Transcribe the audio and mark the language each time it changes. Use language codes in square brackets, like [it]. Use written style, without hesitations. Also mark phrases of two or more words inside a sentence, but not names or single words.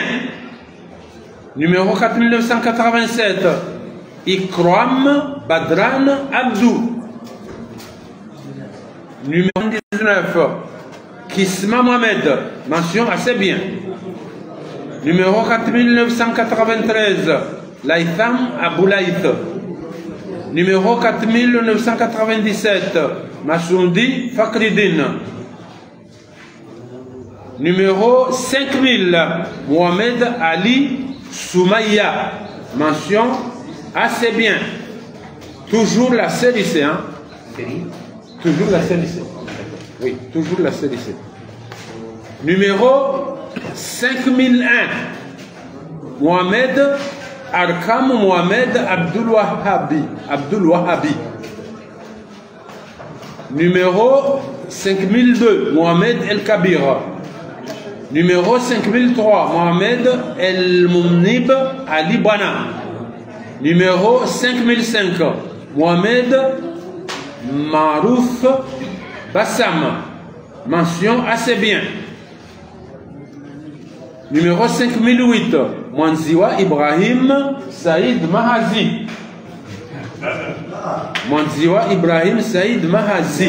[fr] Numéro 4987. Ikram Badran Abdou. Numéro 19. Kisma Mohamed. Mention assez bien. Numéro 4993. Laïtham Aboulaïth. Numéro 4997. Masoundi Fakridin. Numéro 5000. Mohamed Ali Soumaya. Mention assez bien. Toujours la CLC, hein? Toujours la CLC. Oui, toujours la CLC. Numéro 5001. Mohamed Arkam Mohamed Abdul Wahhabi. Numéro 5002. Mohamed El Kabir. Numéro 5003. Mohamed El Moumnib Ali Bana. Numéro 5005. Mohamed Marouf Bassam. Mention assez bien. Numéro 5008. Mwanziwa Ibrahim Saïd Mahazi. Mwanziwa Ibrahim Saïd Mahazi.